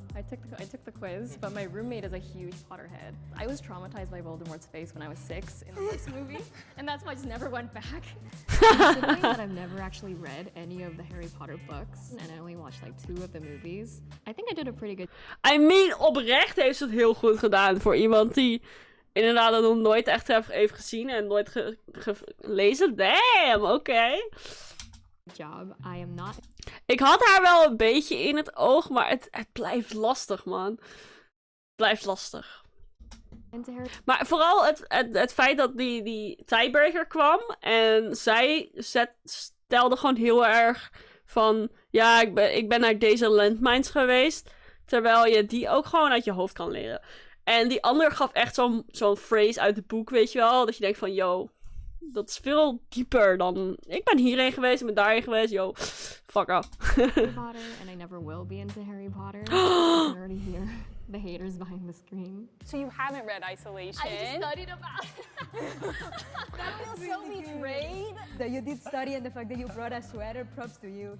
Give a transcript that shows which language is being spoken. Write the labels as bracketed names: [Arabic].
[English] I took the quiz, but my roommate is a huge Potterhead. I was traumatized by Voldemort's face when I was 6 in the first movie, and that's why I just never went back. Considering that I've never actually read any of the Harry Potter books, and I only watched like 2 of the movies, I think I did a pretty good. I mean, [Dutch] oprecht heeft ze het heel goed gedaan voor iemand die inderdaad dat nog nooit echt heeft gezien en nooit gelezen. Damn, oké. [English] Job. I am not. [Dutch] Ik had haar wel een beetje in het oog, maar het blijft lastig, man. Het blijft lastig. Maar vooral het feit dat die tiebreaker kwam en zij stelde gewoon heel erg van, ja, ik ben naar deze landmines geweest, terwijl je die ook gewoon uit je hoofd kan leren. En die ander gaf echt zo'n phrase uit het boek, weet je wel, dat je denkt van, yo, dat is veel dieper dan... Ik ben hierheen geweest, ik ben daarheen geweest. [English] Yo, fuck off. Harry Potter, and I never will be into Harry Potter. I can already hear the haters behind the screen. So you haven't read Isolation? I just studied about it. That feels so betrayed. That you did study and the fact that you brought a sweater, props to you.